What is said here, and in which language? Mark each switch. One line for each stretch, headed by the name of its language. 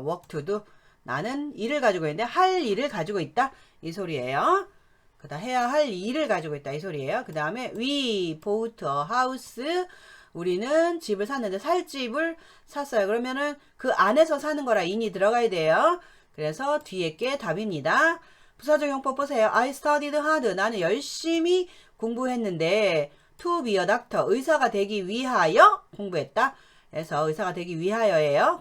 English: work to do
Korean: 나는 일을 가지고 있는데 할 일을 가지고 있다 이 소리예요. 그 다음 해야 할 일을 가지고 있다 이 소리예요. 그 다음에
English: we bought a house
Korean: 우리는 집을 샀는데 살 집을 샀어요. 그러면은 그 안에서 사는 거라 in이 들어가야 돼요. 그래서 뒤에 게 답입니다. 부사적 용법 보세요.
English: I studied hard.
Korean: 나는 열심히 공부했는데
English: to be a doctor.
Korean: 의사가 되기 위하여 공부했다. 그래서 의사가 되기 위하여예요.